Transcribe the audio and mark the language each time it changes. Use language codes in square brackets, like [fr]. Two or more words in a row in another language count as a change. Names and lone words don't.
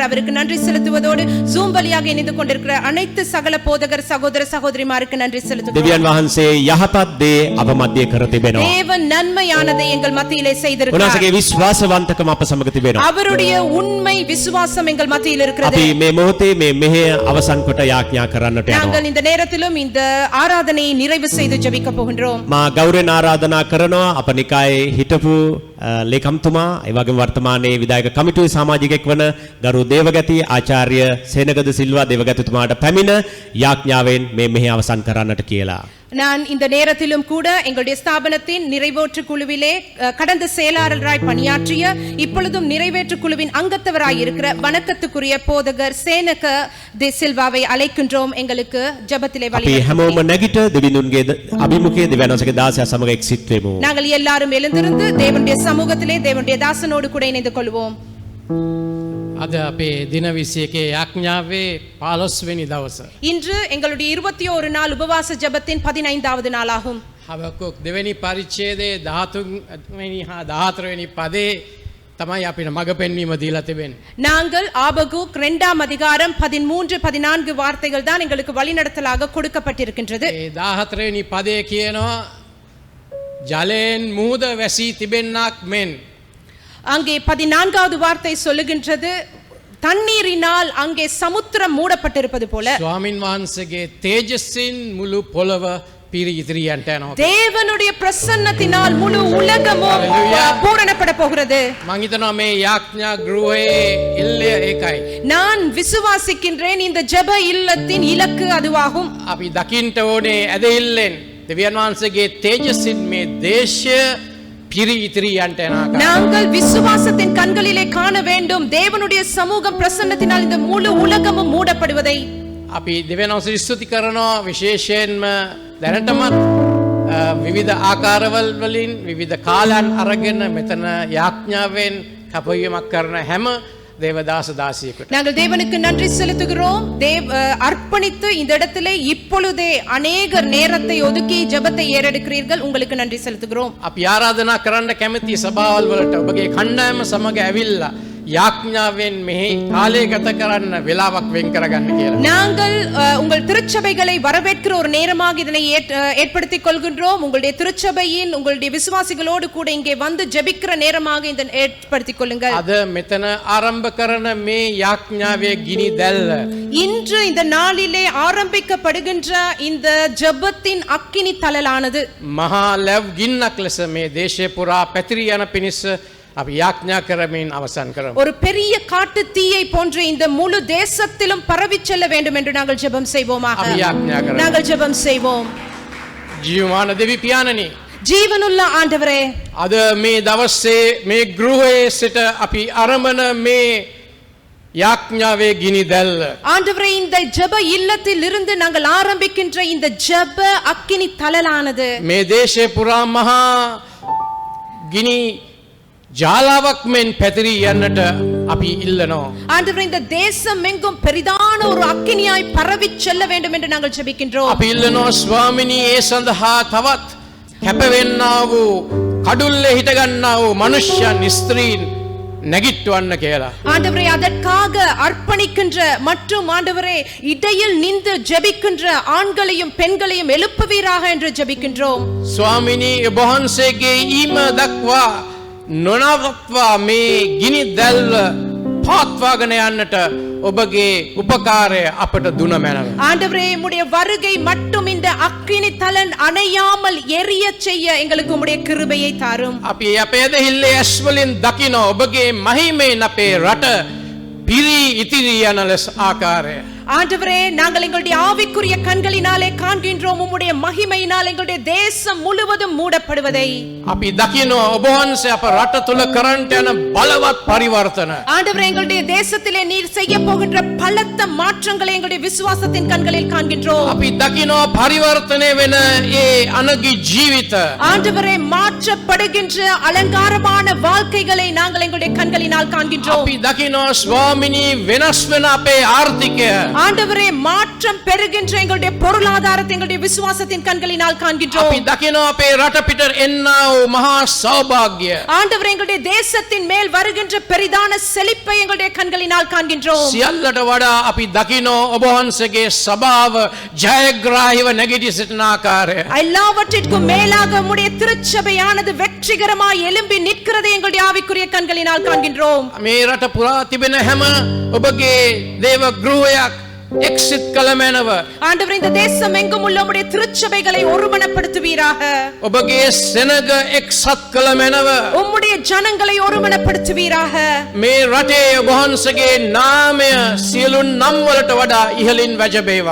[ta] அவருக்கு நன்றி செலுத்துவதோடு ஜூம் வழியாக இணைந்து கொண்டிருக்கிற அனைத்து சகல போதகர் சகோதர சகோதரிமாருக்கு நன்றி செலுத்துகிறோம். [si] දෙවියන් වහන්සේ යහපත් දේ අප මැදේ කර තිබෙනවා. [ta] தேவன் நன்மையானதை எங்கள் மத்தியிலே செய்திருக்கிறார். [si] උන්වහන්සේගේ විශ්වාසවන්තකම අප සමග තිබෙනවා. [ta] அவருடைய உண்மை விசுவாசம் எங்கள் மத்தியில் இருக்கிறது. [si] අපි මේ මොහොතේ මේ මෙහෙය අවසන් කොට යාඥා කරන්නට යනවා. [ta] நாங்கள் இந்த நேரத்திலும் இந்த ஆராதனையை நிறைவு செய்து ஜெபிக்க போகின்றோம். [si] මා ගෞරවයෙන් ආරාධනා කරනවා අප නිකායේ හිටපු ලේකම්තුමා ඒ වගේම වර්තමානයේ විධායක කමිටුවේ සමාජිකයෙක් වන ගරු දේවගති ආචාර්ය සේනගද සිල්වා දේවගතිතුමාට පැමිණ යාඥාවෙන් මේ මෙහෙය අවසන් කරන්නට කියලා. [ta] நான் இந்த நேரத்திலும் கூட எங்களுடைய ஸ்தாபனத்தின் நிறைவேற்று குழுவிலே கடந்த செயலாளராய் பணியாற்றிய இப்பொழுதும் நிறைவேற்று குழுவின் அங்கத்தவராய் இருக்கிற வணக்கத்துக்குரிய போதகர் சேனக தி சில்வாவை அழைக்கின்றோம். எங்களுக்கு ஜெபத்திலே [si] අපි හැමෝම නැගිට දෙවිඳුන්ගේ අභිමුඛයේ දෙවියන් වහන්සේගේ දාසයා සමග එක්සිත් වෙමු. [ta] நாங்கள் எல்லாரும் எழுந்திருந்து தேவனுடைய சமூகத்திலே தேவனுடைய தாசனோடு கூட இணைந்து கொள்வோம். [si] අද අපේ දින 21 යාඥාවේ 15 වෙනි දවස. [ta] இன்று எங்களுடைய 21 நாள் உபவாச ஜெபத்தின் 15வது நாளாகும். [si] හබකුක් දෙවෙනි පරිච්ඡේදයේ 13 වෙනි හා 14 වෙනි පදේ තමයි අපිට මඟ පෙන්වීම දීලා තිබෙන්නේ. [ta] நாங்கள் ஆபகுக் 2ஆம் அதிகாரம் 13 14 வார்த்தைகள் தான் எங்களுக்கு வழிநடத்தலாக கொடுக்கப்பட்டிருக்கின்றது. [si] ඒ 14 වෙනි පදේ කියනවා ජලයෙන් මුහුද වැසී තිබෙන්නක් මෙන්. [ta] அங்கே 14வது வார்த்தை சொல்லுகின்றது தண்ணீரினால் அங்கே சமுத்திரம் மூடப்பட்டிருப்பது போல [si] ස්වාමින් වහන්සේගේ තේජස්සින් මුළු පොළව පිරිතිරියන්ට යනවා. [ta] தேவனுடைய பிரசன்னத்தினால் முழு உலகமும் Hallelujah. பூரணப்பட போகிறது. [si] මං හිතනවා මේ යාඥා ගෘහයේ එල්ලය ඒකයි. [ta] நான் விசுவாசிக்கின்றேன் இந்த ஜெப இல்லத்தின் இலக்கு அதுவாகும். [si] අපි දකින්ට ඕනේ ඇදහිල්ලෙන් දෙවියන් වහන්සේගේ තේජස්සින් මේ දේශය පිරිතිරියන්ට යනවා. [ta] நாங்கள் விசுவாசத்தின் கண்களிலே காண வேண்டும் தேவனுடைய சமூகம் பிரசன்னத்தினால் இந்த முழு உலகமும் மூடப்படுவதை. [si] අපි දෙවියන් වහන්සේ ස්තුති කරනවා විශේෂයෙන්ම දැනටමත් විවිධ ආකාරවල වලින් විවිධ කාලයන් අරගෙන මෙතන යාඥාවෙන් කපවීමක් කරන හැම දේවදාස දාසියෙකුට. [ta] நாங்கள் தேவனுக்கு நன்றி செலுத்துகிறோம். அர்ப்பணித்து இந்த இடத்திலே இப்பொழுதே அநேகர் நேரத்தை ஒதுக்கி ஜெபத்தை ஏறெடுக்கிறீர்கள். உங்களுக்கு நன்றி செலுத்துகிறோம். [si] අපි ආරාධනා කරන්න කැමති සභාවල් වලට ඔබගේ කණ්ඩායම සමග ඇවිල්ලා යාඥාවෙන් මෙහි කාලය ගත කරන්න වෙලාවක් වෙන් කරගන්න කියලා. [ta] நாங்கள் உங்கள் திருச்சபைகளை வரவேற்கிற ஒரு நேரமாக இதனை ஏற்படுத்திக் கொள்கின்றோம். உங்களுடைய திருச்சபையின் உங்களுடைய விசுவாசிகளோடு கூட இங்கே வந்து ஜெபிக்கிற நேரமாக இந்த ஏற்படுத்திக் கொள்ளுங்கள். [si] අද මෙතන ආරම්භ කරන මේ යාඥාවේ ගිනි දැල්ල [ta] இன்று இந்த நாளிலே ஆரம்பிக்கப்படுகின்ற இந்த ஜெபத்தின் அக்கினி தழலானது [si] මහා ලැබ් ගින්නක් ලෙස මේ දේශය පුරා පැතිරී යන පිණිස අපි යාඥා කරමින් අවසන් කරමු. [ta] ஒரு பெரிய காட்டு தீயை போன்று இந்த முழு தேசத்திலும் பரவி செல்ல வேண்டும் என்று நாங்கள் ஜெபம் செய்வோமாக. [si] අපි යාඥා කරමු. [ta] நாங்கள் ஜெபம் செய்வோம். [si] ජීවමාන දෙවි පියාණනි, [ta] ஜீவனுள்ள ஆண்டவரே, [si] අද මේ දවසේ මේ ගෘහයේ සිට අපි ආරම්භන මේ යාඥාවේ ගිනි දැල්ල [ta] ஆண்டவரே, இந்த ஜெப இல்லத்தில் இருந்து நாங்கள் ஆரம்பிக்கின்ற இந்த ஜெப அக்கினி தழலானது [si] මේ දේශය පුරා මහා ගිනි ජාලාවක් මෙන් පැතිරී යන්නට අපි ඉල්ලනවා. [ta] ஆண்டவரே, இந்த தேசம் எங்கும் பெரிதான ஒரு அக்கினியாய் பரவி செல்ல வேண்டும் என்று நாங்கள் ஜெபிக்கின்றோம். [si] අපි ඉල්ලනවා ස්වාමිනී ඒ සඳහා තවත් කැපවෙන්නා වූ කඩුල්ලේ හිට ගන්නා වූ මනුෂ්‍යයන් ස්ත්‍රීන් නැගිටවන්න කියලා. [ta] ஆண்டவரே, அதற்காக அர்ப்பணிக்கின்ற மற்றும் ஆண்டவரே இடையில் நின்று ஜெபிக்கின்ற ஆண்களையும் பெண்களையும் எழுப்புவீராக என்று ஜெபிக்கின்றோம். [si] ස්වාමිනී ඔබ වහන්සේගේ ඊම දක්වා නොනවත්වා මේ ගිනි දැල්ව පවත්වාගෙන යන්නට ඔබගේ උපකාරය අපට දුන මැනව. [ta] ஆண்டவரே, உம்முடைய வருகை மட்டும் இந்த அக்கினி தலன் அணையாமல் எரிய செய்ய எங்களுக்கு உம்முடைய கிருபையை தாரும். [si] අපි අපේ දෙහිල්ලේ ඇස් වලින් දකින ඔබගේ මහිමෙන් අපේ රට පිරී ඉතිරී යන ලෙස ආකාරය. [ta] ஆண்டவரே, நாங்கள் எங்களுடைய ஆவிக்குரிய கண்களினாலே காண்கின்றோம் உம்முடைய மகிமையினால் எங்களுடைய தேசம் முழுவதும் மூடப்படுவதை. [si] අපි දකිනවා ඔබ වහන්සේ අප රට තුල කරන්ට යන බලවත් පරිවර්තන. [ta] ஆண்டவரே, எங்களுடைய தேசத்திலே நீர் செய்ய போகின்ற பலத்த மாற்றங்களை எங்களுடைய விசுவாசத்தின் கண்களில் காண்கின்றோம். [si] අපි දකිනවා පරිවර්තනය වෙන ඒ අනගි ජීවිත. [ta] ஆண்டவரே, மாற்றப்படுகின்ற அலங்காரமான வாழ்க்கைகளை நாங்கள் எங்களுடைய கண்களினால் காண்கின்றோம். [si] අපි දකිනවා ස්වාමිනී වෙනස් වෙන අපේ ආර්ථිකය. [ta] ஆண்டவரே, மாற்றம் பெறுகின்ற எங்களுடைய பொருளாதாரத்தை எங்களுடைய விசுவாசத்தின் கண்களினால் காண்கின்றோம். [si] අපි දකිනවා අපේ රට පිට එන්නා වූ මහා සෞභාග්‍ය. [ta] ஆண்டவரே, எங்களுடைய தேசத்தின் மேல் வருகின்ற பெரிதான செழிப்பை எங்களுடைய கண்களினால் காண்கின்றோம். [si] සියල්ලට වඩා අපි දකිනවා ඔබ වහන්සේගේ සභාව ජයග්‍රාහීව නැගිටි සිටින ආකාරය. [ta] எல்லாவற்றிற்கும் மேலாக உம்முடைய திருச்சபையானது வெற்றிகரமாய் எழும்பி நிற்கிறதை எங்களுடைய ஆவிக்குரிய கண்களினால் காண்கின்றோம். [si] මේ රට පුරා තිබෙන හැම ඔබගේ දේව ගෘහයක් එක්සිත් කළ මැනව. [ta] ஆண்டவரே, இந்த தேசம் எங்கும் உள்ள உம்முடைய திருச்சபைகளை ஒருமனப்படுத்துவீராக. [si] ඔබගේ සෙනග එක්සත් කළ මැනව. [ta] உம்முடைய ஜனங்களை ஒருமனப்படுத்துவீராக. [si] මේ රටේ ඔබ වහන්සේගේ නාමය සියලු නම් වලට වඩා ඉහළින් වැජබේවා.